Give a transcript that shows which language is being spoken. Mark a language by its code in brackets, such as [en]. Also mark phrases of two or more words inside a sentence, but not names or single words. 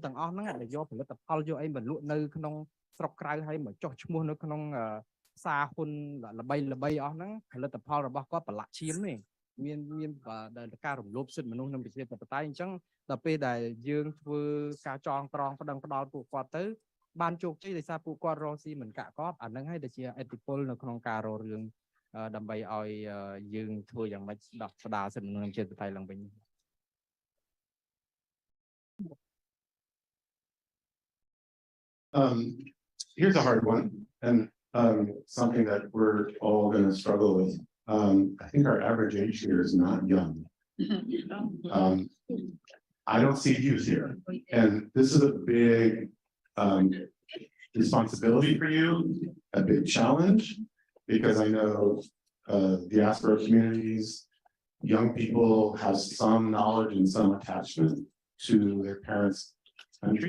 [km] ទាំងអស់ហ្នឹងដែលយកផលិតផលយកអីមកលក់នៅក្នុងស្រុកក្រៅហើយមកចុះឈ្មោះនៅក្នុងផ្សារហ៊ុនល្បីអស់ហ្នឹងផលិតផលរបស់គាត់ប្រឡាក់ឈាមនេះមានការរំលោភសិទ្ធិមនុស្សនិងប្រជាធិបតេយ្យអញ្ចឹងដល់ពេលដែលយើងធ្វើការចងក្រងប្តឹងផ្ដាល់ពួកគាត់ទៅបានជោគជ័យដោយសារពួកគាត់រកស៊ីមិនកាក់កបអាហ្នឹងហើយដែលជាឥទ្ធិពលនៅក្នុងការរករឿងដើម្បីឲ្យយើងធ្វើយ៉ាងម៉េចដោះស្ដារសិទ្ធិមនុស្សនិងប្រជាធិបតេយ្យឡើងវិញ [en] Here's a hard one, and something that we're all going to struggle with. I think our average age here is not young. I don't see youth here, and this is a big responsibility for you, a big challenge, because I know diaspora communities, young people have some knowledge and some attachment to their parents' country.